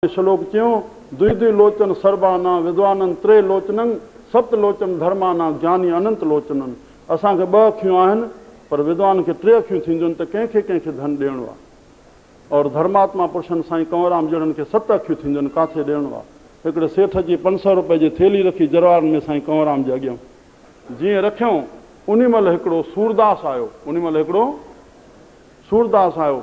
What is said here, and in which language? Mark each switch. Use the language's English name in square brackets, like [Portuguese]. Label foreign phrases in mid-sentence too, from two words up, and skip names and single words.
[Sanskrit] श्लोक चयो द्विद्वि लोचन सर्वाना विद्वानन त्रे लोचनन सप्त लोचन धर्माना ज्ञानी अनंत लोचनन। [Sindhi] असांखे ॿ अखियूं आहिनि पर विद्वान खे टे अखियूं थींदियूं आहिनि त कंहिंखे कंहिंखे धन ॾियणो आहे। और धर्मात्मा पुरुषनि साईं कंवरराम जहिड़नि खे 7 अखियूं थींदियूं आहिनि, किथे ॾियणो आहे। हिकिड़े सेठ जी 500 रुपए जी थेली रखी जरवार में साईं कंवरराम जे अॻियां जीअं रखियऊं, उन महिल हिकिड़ो सूरदास आयो।